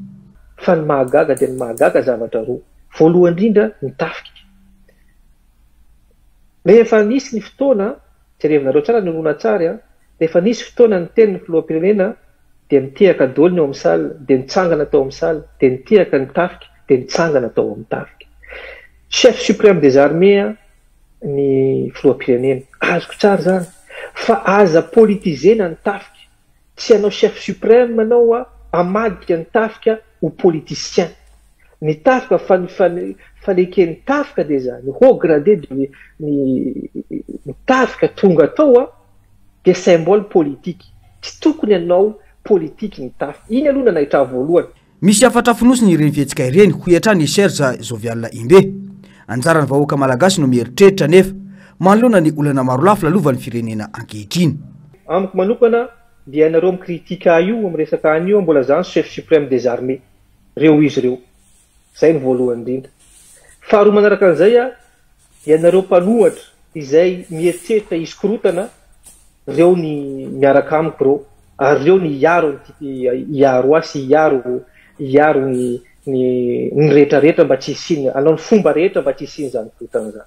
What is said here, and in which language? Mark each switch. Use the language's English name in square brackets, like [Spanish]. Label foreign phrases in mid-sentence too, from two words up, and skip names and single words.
[Malagasy] Fa ny mahagaga dia ny mahagaga zavatra roa. Voalohany indrindra ny tafika. Rehefa nisy ny fotoana, jerevinareo tsara ny horonan-tsary, rehefa nisy fotoana ny teny ny filoham-pirenena dia mitehaka daholo ny ao amin'ny salle, dia nitsangana tao amin'ny salle, dia nitehaka ny tafika, dia nitsangana tao amin'ny tafika. [French] Chef suprême des armées [Malagasy] ny filoham-pirenena, azoko tsara zany. Fa aza politizena ny tafika. Tsy anao [French] chef suprême [Malagasy] anao amadika ny tafika ho politicien. Ny tafika fanekeny tafika dia zany, [French] haut gradé [Malagasy] ny tafika tonga tao dia [French] symbole politique. [Malagasy] Tsy tokony anao politique ny tafika. Iny aloha nahitra voalohany. Misy afatra fonosiny ireny fihetsika ireny ho iatrany Serge Zovial Imbe. Anjarany vahoaka malagasy no mieritreritra nefa manoloana ny olana maro lafo lalovan'ny firenena ankehitriny. Amiko manokana dia ianareo mikritika io amin'ny resaka anio mbola zany [French] chef suprême des armées. [Malagasy] Reo izy reo. Zay ny voalohany indrindra. Faharoa manaraka an'izay ianareo mpanohatra izay mieritreritra hisy korotana, reo ny miaraka amiko reo, ary reo ny hiaro sy hiaro ny rehetrarehetra mba tsy hisiny, anao ny fomba rehetra mba tsy hisiny zany korotana zany.